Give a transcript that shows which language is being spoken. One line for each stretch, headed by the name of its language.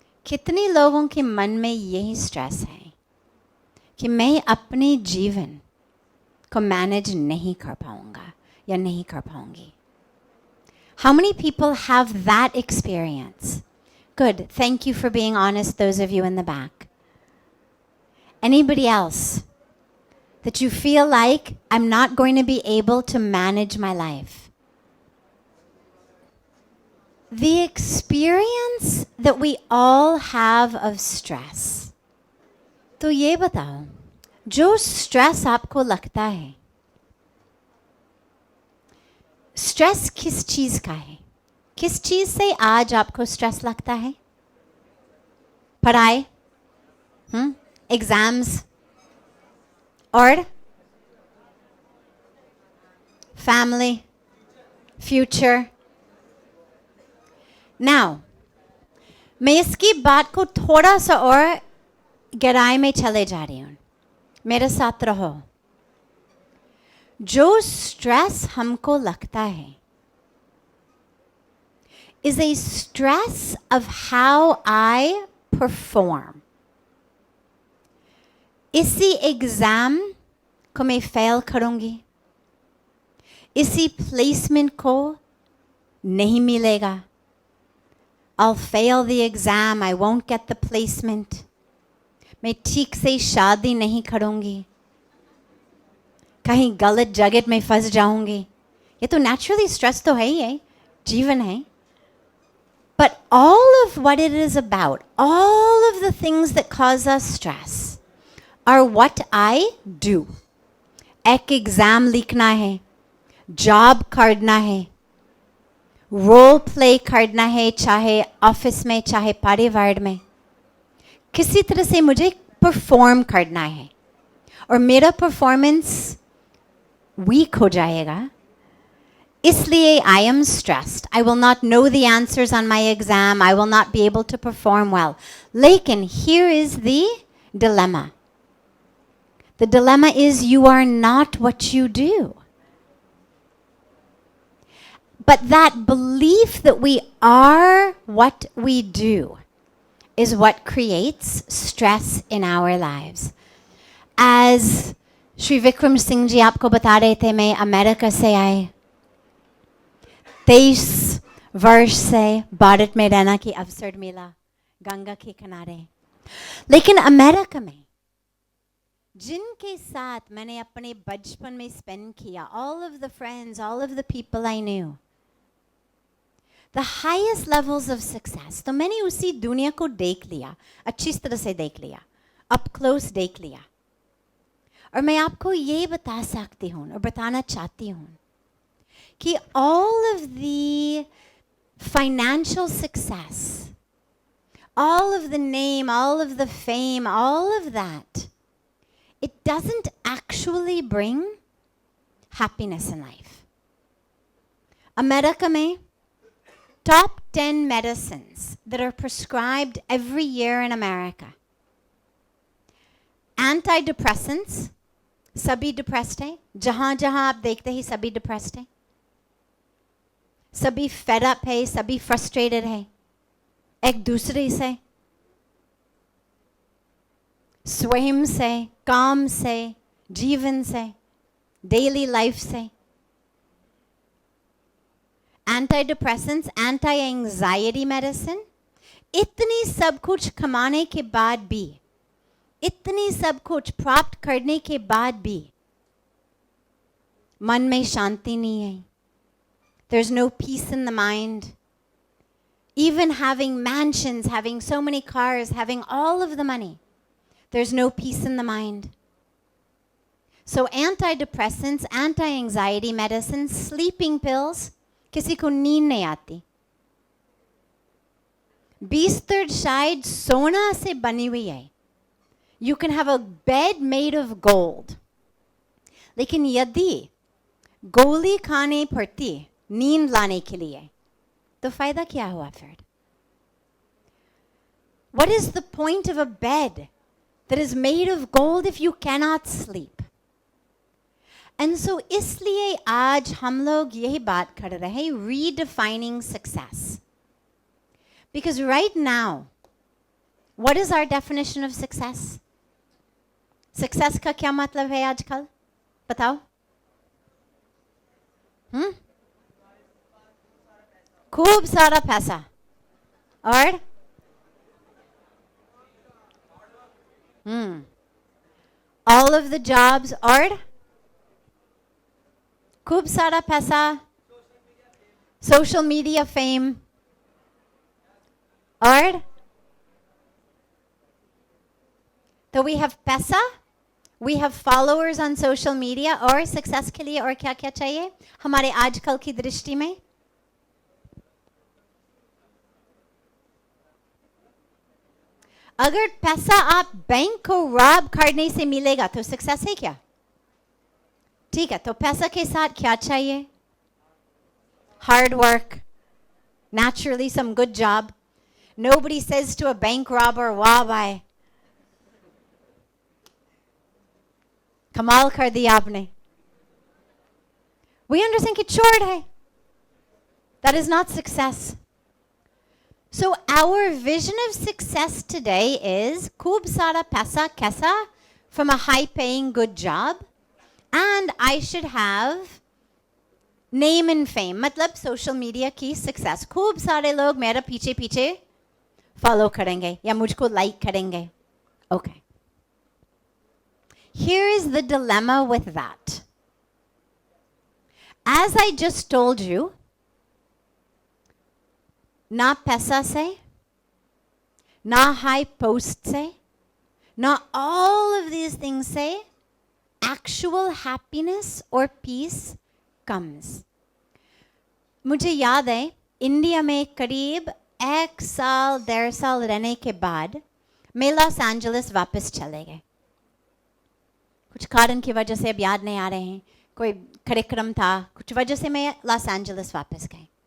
Hindi: कितने लोगों के मन में यही स्ट्रेस है कि मैं अपने जीवन को मैनेज नहीं कर पाऊंगा या नहीं कर पाऊंगी?
English: How many people have that experience? Good. Thank you for being honest, those of you in the back. Anybody else that you feel like I'm not going to be able to manage my life? The experience that we all have of stress.
Hindi: तो ये बताओ, जो stress आपको लगता है, stress किस चीज का है? किस चीज से आज आपको stress लगता है? पढ़ाई? Exams? और family? Future? Now, मैं इसकी बात को थोड़ा सा और गहराई में चले जा रही हूँ. मेरे साथ रहो. जो स्ट्रेस हमको लगता है
English: is a stress of how I perform.
Hindi: इसी एग्जाम को मैं फेल करूंगी, इसी प्लेसमेंट को नहीं मिलेगा.
English: I'll fail the exam, I won't get the placement.
Hindi: मैं ठीक से शादी नहीं करूंगी, कहीं गलत जगह में फंस जाऊंगी. ये तो naturally stress तो है ही है, जीवन है.
English: But all of what it is about, all of the things that cause us stress are what I do.
Hindi: एक एग्जाम लिखना है, जॉब करना है, रोल प्ले करना है, चाहे ऑफिस में चाहे परिवार में. किसी तरह से मुझे परफॉर्म करना है और मेरा परफॉर्मेंस वीक हो जाएगा. इसलिए
English: I am stressed. I will not know the answers on my exam. I will not be able to perform well.
Hindi: लेकिन
English: here is the dilemma. The dilemma is you are not what you do. But that belief that we are what we do is what creates stress in our lives.
Hindi: As Shri Vikram Singh ji आपको बता रहे थे, मैं America से आए, 23 वर्ष से भारत में रहना की अवसर मिला, गंगा के किनारे. लेकिन अमेरिका में जिनके साथ मैंने अपने बचपन में स्पेंड किया,
English: all of the friends, all of the people I knew, the highest levels of success,
Hindi: तो मैंने उसी दुनिया को देख लिया, अच्छी तरह से देख लिया,
English: up close
Hindi: देख लिया. और मैं आपको ये बता सकती हूँ और बताना चाहती हूँ कि
English: all of the financial success, all of the name, all of the fame, all of that, it doesn't actually bring happiness in life. America में top 10 medicines that are prescribed every year in America.
Hindi: Antidepressants, सभी depressed हैं. जहाँ जहाँ आप देखते हैं सभी depressed हैं. सभी fed up है, सभी frustrated है. एक दूसरे से, स्वयं से, काम से, जीवन से, daily life से. Antidepressants, anti-anxiety medicine, इतनी सब कुछ कमाने के बाद भी, इतनी सब कुछ प्राप्त करने के बाद भी मन में शांति नहीं है.
English: There's no peace in the mind. Even having mansions, having so many cars, having all of the money, there's no peace in the mind. So antidepressants, anti-anxiety medicines, sleeping pills,
Hindi: किसी को नींद नहीं आती. बिस्तर शायद सोना से बनी हुई है.
English: You can have a bed made of gold.
Hindi: लेकिन यदि गोली खाने पड़ती नींद लाने के लिए, तो फायदा क्या हुआ फिर?
English: What is the point of a bed that is made of gold if you cannot sleep? And so
Hindi: इसलिए आज हम लोग यही बात कर रहे हैं,
English: redefining success. Because right now, what is our definition of success?
Hindi: Success का क्या मतलब है आजकल? बताओ. खूब सारा पैसा और
English: all of the jobs
Hindi: और खूब सारा पैसा, social media fame और तो
English: we have
Hindi: पैसा,
English: we have followers on social media
Hindi: और success के लिए और क्या क्या चाहिए हमारे आजकल की दृष्टि में? अगर पैसा आप बैंक को रॉब करने से मिलेगा तो सक्सेस है क्या? ठीक है, तो पैसा के साथ क्या चाहिए?
English: Hard work, naturally some good job. Nobody says to a bank robber,
Hindi: वाह भाई, कमाल कर दिया आपने.
English: We understand
Hindi: कि चोर है.
English: That is not success. So our vision of success today is
Hindi: खूब सारा पैसा कैसा
English: from a high-paying good job, and I should have name and fame.
Hindi: मतलब social media की success. खूब सारे लोग मेरा पीछे पीछे follow करेंगे या मुझको like करेंगे.
English: Okay. Here is the dilemma with that. As I just told you,
Hindi: ना पैसा से,
English: ना high post से, ना all of these things से, actual happiness or peace comes.
Hindi: मुझे याद है इंडिया में करीब 1 साल 1.5 साल रहने के बाद मैं लॉस एंजलिस वापस चले गए. कुछ कारण की वजह से अब याद नहीं आ रहे हैं, कोई कार्यक्रम था, कुछ वजह से मैं लॉस एंजलिस वापस गए.